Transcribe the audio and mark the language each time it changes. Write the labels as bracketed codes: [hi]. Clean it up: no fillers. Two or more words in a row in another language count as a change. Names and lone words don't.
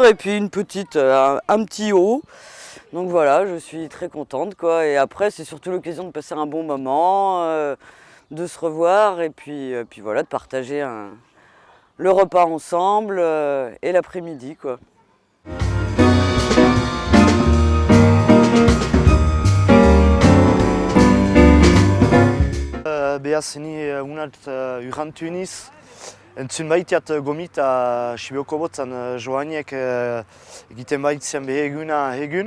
[fr] Et puis un petit haut. Donc voilà, je suis très contente, quoi. Et après, c'est surtout l'occasion de passer un bon moment, de se revoir et puis voilà, de partager le repas ensemble et l'après-midi, quoi. [eu] Behaz, ni unat urrantu niz, entzun baitiat gomita Sibioko botzan Joaniek egiten baitzian behe egun.